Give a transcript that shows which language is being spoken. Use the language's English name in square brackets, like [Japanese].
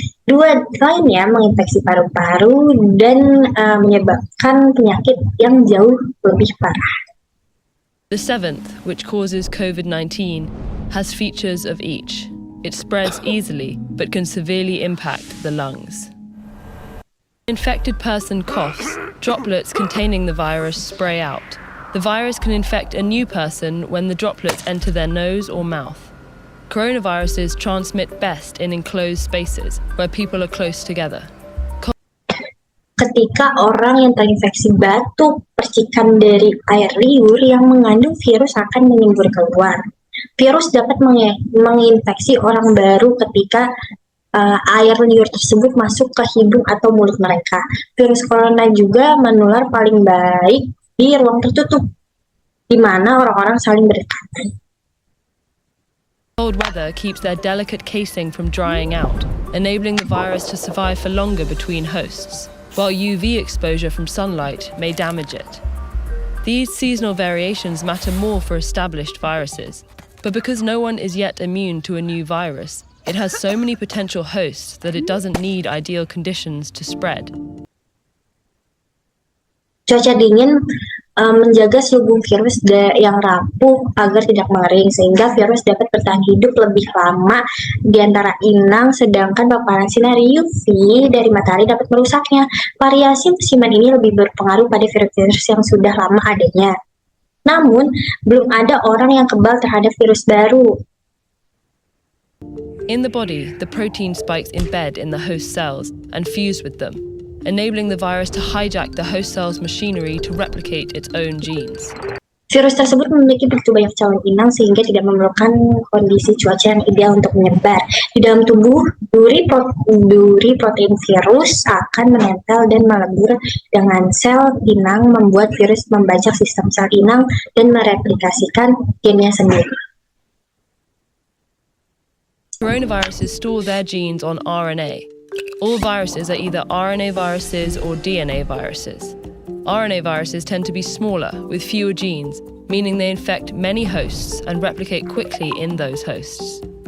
[Indonesian] 2 lainnya menginfeksi paru-paru dan menyebabkan penyakit yang jauh lebih parah. [English] The 7th, which causes COVID-19, has features of each. It spreads easily, but can severely impact the lungs. An infected person coughs, droplets containing the virus spray out. The virus can infect a new person when the droplets enter their nose or mouth. Coronaviruses transmit best in enclosed spaces where people are close together. [Indonesian] Ketika orang yang terinfeksi batuk, percikan dari air liur yang mengandung virus akan menyembur keluar. Virus dapat menginfeksi orang baru ketika air liur tersebut masuk ke hidung atau mulut mereka. Virus corona juga menular paling baik di ruang tertutup, di mana orang-orang saling berdekatan. [English] Cold weather keeps their delicate casing from drying out, enabling the virus to survive for longer between hosts, while UV exposure from sunlight may damage it. These seasonal variations matter more for established viruses, but because no one is yet immune to a new virus, it has so many potential hosts that it doesn't need ideal conditions to spread. [Indonesian] Cuaca dingin menjaga selubung virus yang rapuh agar tidak mengering, sehingga virus dapat bertahan hidup lebih lama di antara inang, sedangkan paparan sinar UV dari matahari dapat merusaknya. Variasi musiman ini lebih berpengaruh pada virus-virus yang sudah lama adanya. Namun, belum ada orang yang kebal terhadap virus baru. [English] In the body, the protein spikes embed in the host cells and fuse with them, enabling the virus to hijack the host cell's machinery to replicate its own genes. [Indonesian] Virus tersebut memiliki begitu banyak calon inang sehingga tidak memerlukan kondisi cuaca yang ideal untuk menyebar. Di dalam tubuh, duri protein virus akan menempel dan melebur dengan sel inang, membuat virus membajak sistem sel inang dan mereplikasikan gennya sendiri. [English] Coronaviruses store their genes on RNA. All viruses are either RNA viruses or DNA viruses. RNA viruses tend to be smaller, with fewer genes, meaning they infect many hosts and replicate quickly in those hosts.